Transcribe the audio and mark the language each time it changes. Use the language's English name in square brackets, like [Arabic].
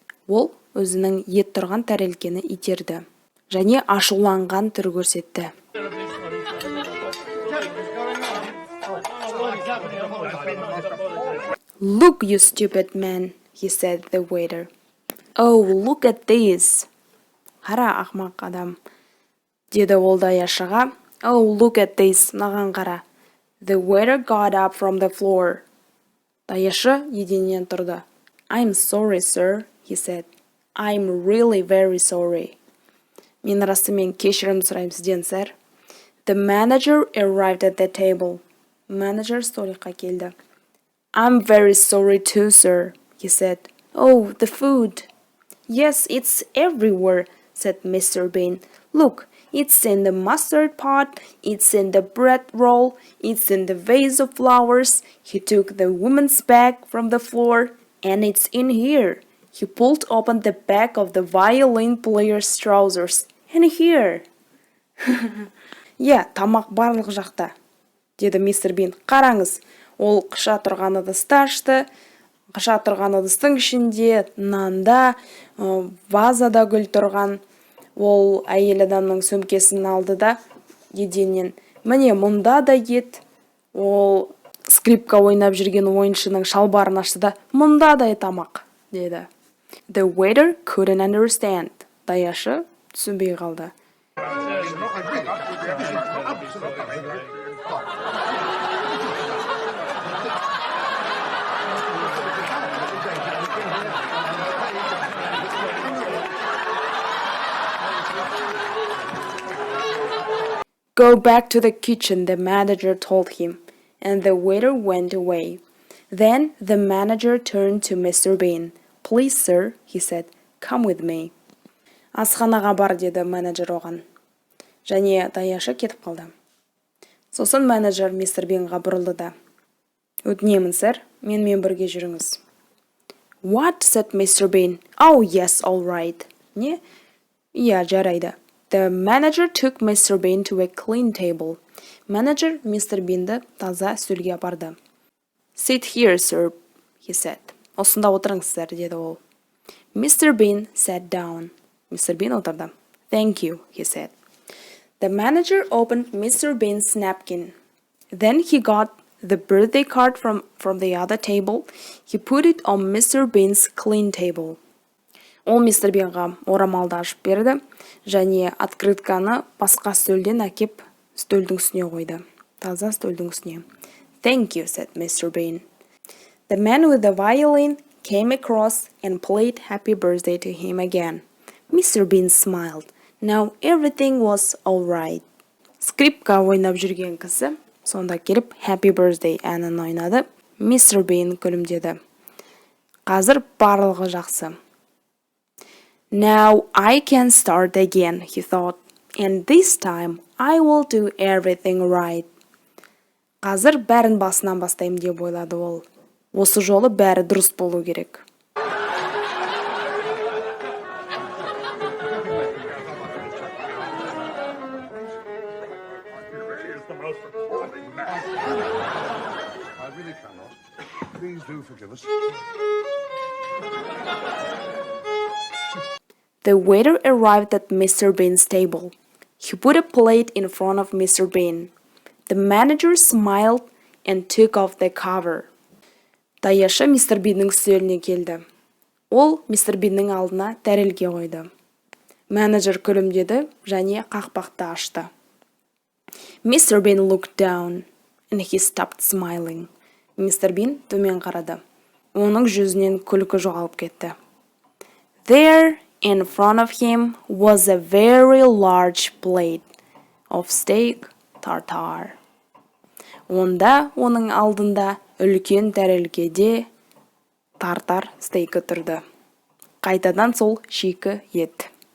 [Kazakh] Ол өзінің ет тұрған тәрелкені итерді. Және ашуланған түр көрсетті. [English] Look, you stupid man, he said the waiter. Oh, look at this. [Kazakh] Қара, ақмақ адам. Деді ол даяшыға. [English] Oh, look at this. [Kazakh] Маған қара. [English] The waiter got up from the floor. [Kazakh] Даяшы еденнен тұрды. [English] I'm sorry, sir, he said. I'm really very sorry. [Kazakh] Мен расымен кешірім сұраймын сізден, сэр. [English] The manager arrived at the table. [Kazakh] Manager столикқа келді. [English] I'm very sorry too, sir, he said. Oh, the food. Yes, it's everywhere, said Mr. Bin. Look, it's in the mustard pot, it's in the bread roll, it's in the vase of flowers. He took the woman's bag from the floor, and it's in here. He pulled open the back of the violin player's trousers. And here. [Kazakh] Тамақ барлық жақта, деді мистер Бин. Қараңыз, ол қыша тұрған ыдысты ашты. Қыша тұрған ыдыстың ішінде нанда, вазада гүл тұрған. Ол әйел адамның сөмкесін алды да еденнен. Міне, мұнда да ет. Ол скрипка ойнап жүрген ойыншының шалбарын ашты да, мұнда да тамақ, деді. [English] The waiter couldn't understand. [Kazakh] Даяшы түсінбей қалды. [English] Go back to the kitchen, the manager told him, and the waiter went away. Then the manager turned to Mr. Bin. Please, sir, he said, come with me. [Kazakh] Асханаға бар, деді менеджер оған. Және даяшы кетіп қалды. Сосын менеджер мистер Бинға бұрылды да. Өтінемін, сэр, менімен бірге жүріңіз. [English] What, said Mr. Bin? Oh, yes, all right. [Kazakh] Не? Иә, жарайды. [English] The manager took Mr. Bin to a clean table. [Kazakh] Менеджер мистер Бинді таза үстелге апарды. [English] Sit here, sir, he said. [Kazakh] Осында отырыңыз, сэр, деді ол. [English] Mr. Bin sat down. [Kazakh] Mr. Bin отырды. [English] Thank you, he said. The manager opened Mr. Bin's napkin. Then he got the birthday card from the other table. He put it on Mr. Bin's clean table. [Kazakh] Ол мистер Бинға орамалды ашып берді, және открытканы басқа стөлден әкеп стөлдің үстіне қойды. Таза стөлдің үстіне. [English] Thank you, said Mr. Bin. The man with the violin came across and played happy birthday to him again. Mr. Bin smiled. Now everything was all right. [Kazakh] Скрипка ойнап жүрген кісі сонда келіп Happy Birthday әнін ойнады. Мистер Бин күлімдеді. Қазір барлығы жақсы. [English] Now I can start again, he thought, and this time I will do everything right. [Kazakh] Қазір бәрін басынан бастаймын деп ойлады ол. Осы жолы бәрі дұрыс болу керек. [English] Is the most appalling man. I really cannot. Please do forgive us. The waiter arrived at Mr. Bean's table. He put a plate in front of Mr. Bean. The manager smiled and took off the cover. [Kazakh] Даяшы мистер Биннің үстеліне келді. Ол мистер Биннің алдына тәрелке қойды. Менеджер күлімдеді және қақпақты ашты. [English] Mr. Bean looked down and he stopped smiling. [Kazakh] Мистер Бин төмен қарады. Оның жүзінен күлкі жоғалып кетті. [English] There in front of him was a very large plate of steak tartare. [Kazakh] Онда оның алдында үлкен тәрелкеде тартар стейкі тұрды. Қайтадан сол шикі ет.